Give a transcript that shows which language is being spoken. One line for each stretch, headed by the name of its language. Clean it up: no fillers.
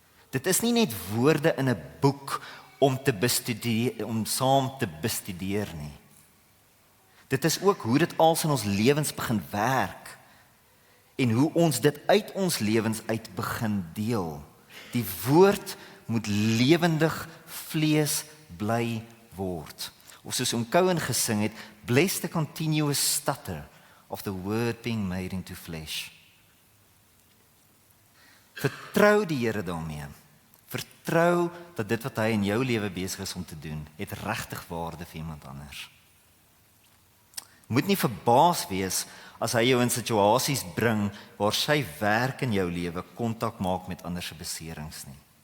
Afrikaans: Dit is nie net woorde in 'n boek om saam te bestudeer nie. Dit is ook hoe dit als in ons lewens begin werk en hoe ons dit uit ons lewens uit begin deel. Die woord moet lewendig vlees bly word. Of soos Cohen gesing het,
English: bless the continuous stutter of the word being made into flesh.
Afrikaans: Vertrou die Here daarmee. Vertrou dat dit wat hy in jou lewe besig is om te doen, het regtig waarde vir iemand anders. Moet nie verbaas wees as hy jou in situasies bring waar sy werk in jou lewe kontak maak met ander se beserings nie.